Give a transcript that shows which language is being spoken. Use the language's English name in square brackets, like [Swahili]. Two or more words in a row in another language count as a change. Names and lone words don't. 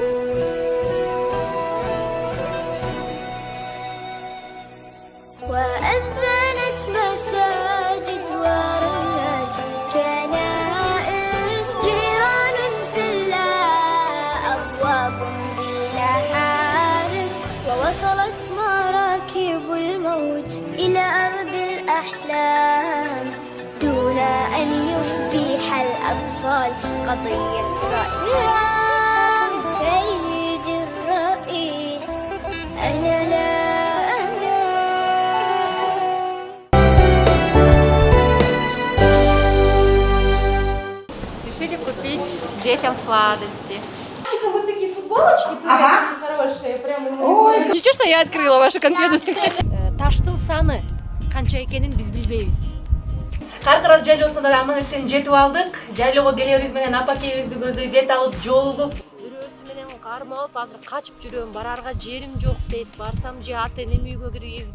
[Arabic] وأذنت مساجد ورنت الكنائس جيران في الله أبواب بلا حارس ووصلت مراكب الموت إلى أرض الأحلام دون أن يصبح الأطفال قضية رأي عام. سيدي الرئيس أنا لا [Russian] Решили купить детям сладости. Вот такие футболочки хорошие, прям. Ничего, что я открыла вашу конфету. [Kyrgyz] Таштын саны канча экенин биз билбейбиз. Каркыраз жайлоосунда да аман эсен жетип алдык. Жайлоого келерибиз менен апакебизди көздөй бет алып жолугуп үрөөсү менен кармалып азыр качып жүрөм. Барарга жерим жок дейт. Барсам же ата энем үйгө киргизбейт.